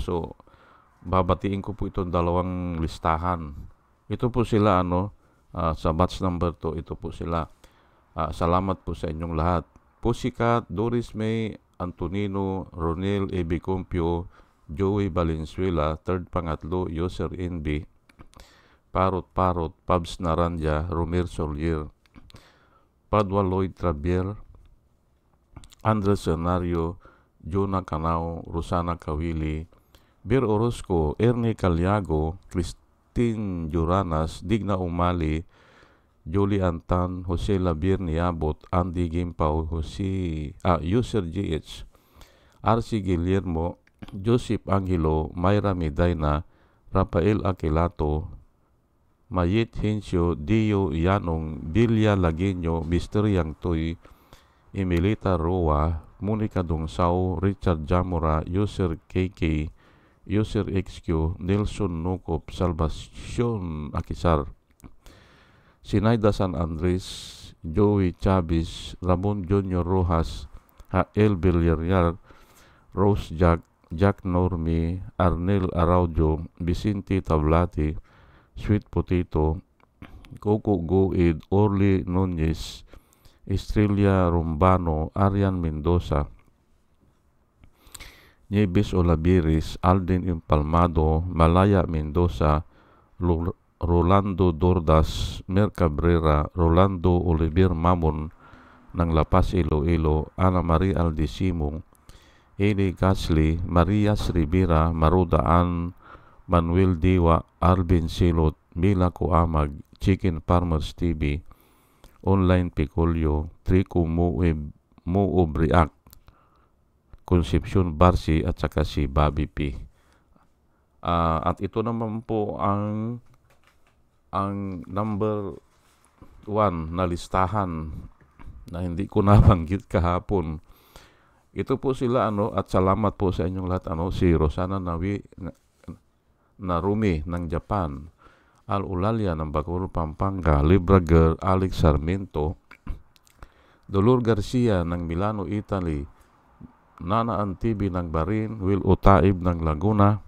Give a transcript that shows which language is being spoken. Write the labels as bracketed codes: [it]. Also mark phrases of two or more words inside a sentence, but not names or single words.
[tl] So, babatiin ko po itong dalawang listahan. Ito po sila sa batch number 2, ito po sila. Salamat po sa inyong lahat. Pussycat, Doris May, Antonino, Ronel Ebicompio, Joey Valenzuela, third pangatlo, User NB, Parot, Pabs Naranja, Romer Solier, Padua Lloyd Trabier, Andres Senario, Jonah Canao, Rosana Kawili, Bir Orozco, Ernie Caliago, Christine Juranas, Digna Umali, Jolie Antan, Jose Labir Niabot, Andy Gimpaw, User GH, RC Guillermo, Joseph Angelo, Myra Medina, Rafael Aquilato, Mayit Hensyo, Dio Yanong, Bilya Lagueño, Mr. Yang Toy, Emilita Roa, Monica Dongsao, Richard Jamora, User KK, User XQ, Nelson Nukop, Salvacion Akisar, Sinaida San Andres, Joey Chavez, Ramon Junior Rojas, El Villarreal, Rose Jack Normi, Arnel Araujo, Vicente Tablati, Sweet Potato, Coco Goid, Orly Nunez, Estrella Rumbano, Arian Mendoza, Nieves Olaviris, Alden Impalmado, Malaya Mendoza, Rolando Dordas, Mer Cabrera, Rolando Oliver Mamon ng La Paz, Iloilo, Ana Marie Aldesimong, Eli Gasly, Marias Rivera, Marudaan, Manuel Diwa, Alvin Silot, Mila Kuamag, Chicken Farmers TV, Online Picolio, Trico Muobriak, Concepcion Barsi at saka si Bobby P. At ito naman po ang number 1 na listahan na hindi ko nabanggit kahapon. Ito po sila at salamat po sa inyong lahat si Rosana Narumi ng Japan, Al Ulalia ng Bacoor, Pampanga, Libra Girl, Alex Sarmiento, Dolor Garcia ng Milano, Italy, Nana Antibi ng Barin, Will Utaib ng Laguna,